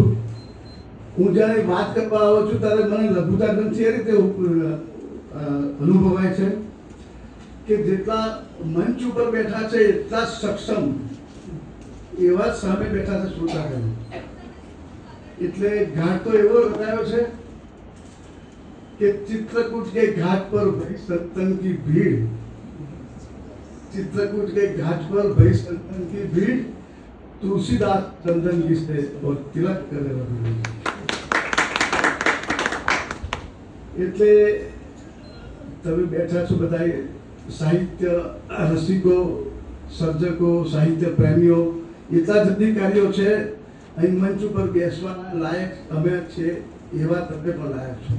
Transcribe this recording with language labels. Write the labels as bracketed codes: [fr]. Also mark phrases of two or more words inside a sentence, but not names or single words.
[gu] હું જ્યારે વાત કરવા આવું છું ત્યારે મને લઘુતા ગ્રંથિ એ રીતે અનુભવાય છે કે જેટલા મંચ ઉપર બેઠા છે એટલા સક્ષમ એવા જ સામે બેઠા છે શ્રોતાગણ. એટલે ઘાટ તો એવો રચાયો છે કે [hi] चित्रकूट के घाट पर भई संतन की भीड़, चित्रकूट के घाट पर भई संतन की भीड़, तुलसीदास चंदन लिखते और तिलक करे रहे. [gu] એટલે તમે બેઠા છો બધા સાહિત્ય રસિકો, સર્જકો, સાહિત્ય પ્રેમીઓ, એટલા જ અધિકારીઓ છે. અહીં મંચ ઉપર બેસવાના લાયક અમે છે, એવા તમે પણ લાયક છો.